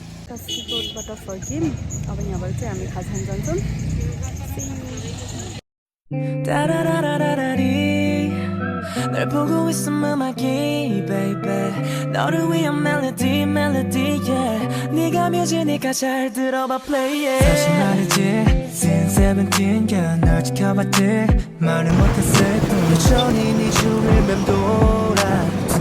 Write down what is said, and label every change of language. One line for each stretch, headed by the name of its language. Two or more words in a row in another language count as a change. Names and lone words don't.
Nepali: कास्कीकोटबाट फर्कियौँ अब यहाँबाट चाहिँ हामी खाजान जान्छौँ
Korean: 따라라라라라리 널 보고 있음 음악이 baby 너를 위한 멜로디 멜로디 yeah 네가 뮤지니까 잘 들어봐
English: play it
Korean: 사실 말이지 since 17년 널 지켜봤지 말은 못했을 뿐 여전히 네 주위를 맴돌아